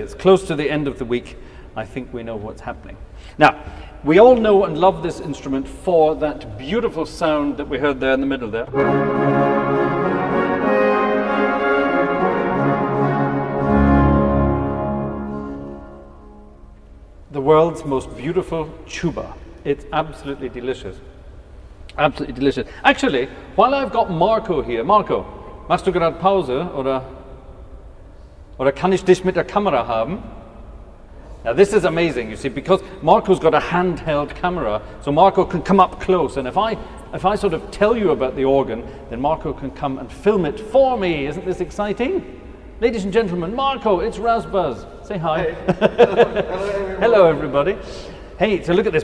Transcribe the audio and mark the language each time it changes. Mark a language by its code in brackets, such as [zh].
[en] It's close to the end of the week. I think we know what's happening. Now, we all know and love this instrument for that beautiful sound that we heard there in the middle there. The world's most beautiful tuba. It's absolutely delicious. Absolutely delicious. Actually, while I've got Marco here, Marco, [de] machst du gerade Pause oder kann ich dich mit der Kamera haben? [en] Now this is amazing, you see, because Marco's got a handheld camera, so Marco can come up close, and if I sort of tell you about the organ, then Marco can come and film it for me. Isn't this exciting? Ladies and gentlemen, Marco, it's Razbuzz. Say hi. Hey. Hello, everybody. Hey, so look at this.